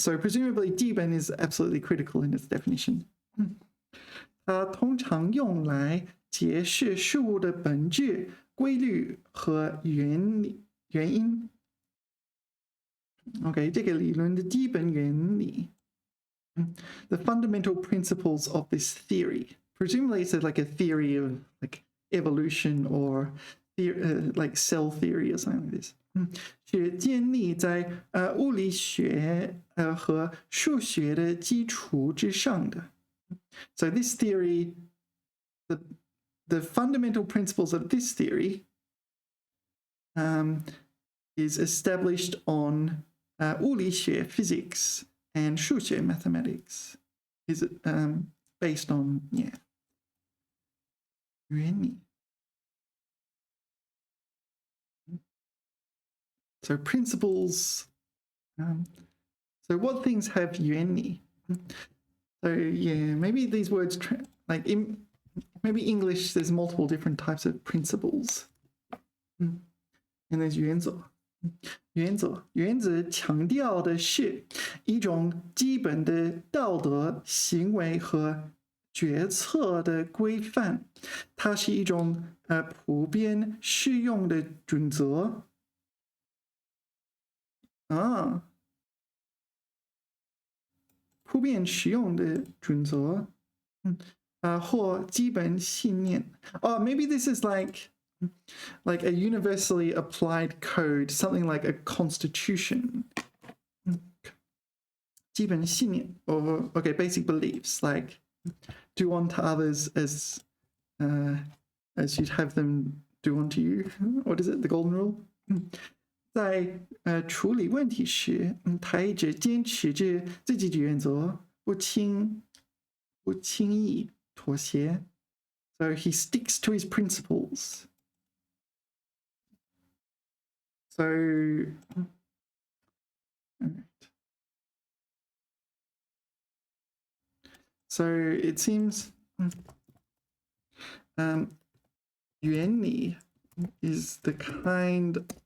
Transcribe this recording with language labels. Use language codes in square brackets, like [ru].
[en] So presumably 基本 is absolutely critical in its definition. [zh] 它通常用来解释事物的本质、规律和原因。 OK, 这个理论的基本原理。 [en] The fundamental principles of this theory. Presumably it's like a theory of like evolution or like cell theory or something like this. [zh] 是建立在物理学和数学的基础之上的。 [en] So this theory, the fundamental principles of this theory is established on 物理学 physics and 数学 mathematics. Is based on 原理。 So principles. So what things have 原理? So yeah, maybe these words like maybe English. There's multiple different types of principles. And there's 原则。 [zh] 原则强调的是一种基本的道德行为和决策的规范，它是一种普遍适用的准则。普遍适用的准则，或基本信念。 [en] Maybe this is like a universally applied code, something like a constitution. 基本信念 or basic beliefs like do unto others as you'd have them do unto you. What is it? The golden rule? [zh] 在处理问题时，他一直坚持着自己的原则，不轻易妥协。 [en] So he sticks to his principles. So, so it seems 原理 is the kind